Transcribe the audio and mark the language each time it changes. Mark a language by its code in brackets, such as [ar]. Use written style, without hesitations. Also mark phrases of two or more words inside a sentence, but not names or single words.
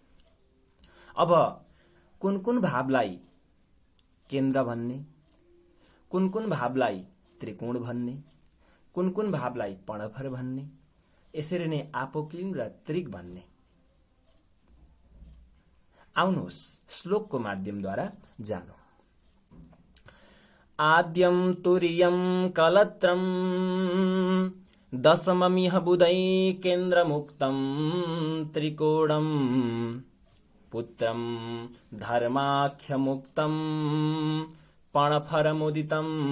[ne] अब कुन भावलाई केन्द्र भन्ने, कुन भावलाई त्रिकोण भन्ने, कुन भावलाई पर्णफर भन्ने, यसरी नै आपोक्लिम र त्रिक भन्ने। आउनुहोस् श्लोकको माध्यमद्वारा जानौं। [sa] आद्यं तुर्यं कलत्रं दशममिह बुधै केन्द्रमुक्तं त्रिकोणं पुत्रं धर्माख्यमुक्तं पर्णफरमुदितं